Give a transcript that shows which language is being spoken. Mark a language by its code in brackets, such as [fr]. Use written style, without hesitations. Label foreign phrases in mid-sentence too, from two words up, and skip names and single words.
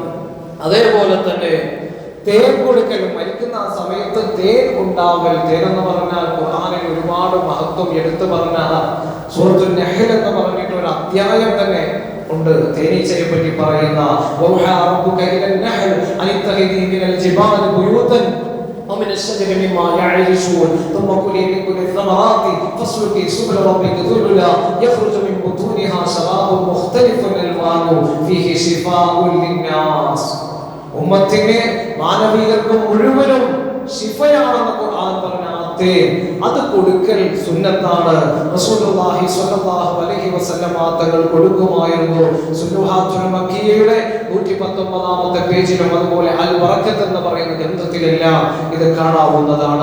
[ml] അതേപോലെ തന്നെ തേൻ കൊടുക്കലും. മരിക്കുന്ന ആ സമയത്ത് തേൻ ഉണ്ടാവൽ. തേൻ എന്ന് പറഞ്ഞാൽ ഖുർആനിൽ ഒരുപാട് മഹത്വം എടുത്തു പറഞ്ഞ സൂറത്തുൻ നഹ്ൽ എന്ന് പറഞ്ഞിട്ട് ഒരു അധ്യായം തന്നെ ഉണ്ട് തേനീച്ചയെ പറ്റി പറയുന്ന. [ar] وأوحى ربك إلى النحل أن اتخذي من الجبال بيوتا ومن الشجر مما يعرشون ثم كلي من كل الثمرات فاسلكي سبل ربك ذللا يخرج من بطونها شراب مختلف ألوانه فيه شفاء للناس. [ml] ഉമ്മത്തിനെ മാനവികർക്ക് മുഴുവനും ശിഫയാണെന്ന് ഖുർആൻ പറഞ്ഞ അത് കൊടുക്കൽ സുന്നത്താണ്. [ar] رسول الله صلى الله عليه وسلم [ml] തങ്ങൾ കൊടുക്കുമായിരുന്നു. സുന്നൂഹാത്തുൽ മക്കിയയുടെ 119-ാമത്തെ പേജിലും അതുപോലെ അൽ ബറക്കത്ത് എന്ന് പറയുന്ന ഗ്രന്ഥത്തിലെല്ലാം ഇത് കാണാവുന്നതാണ്.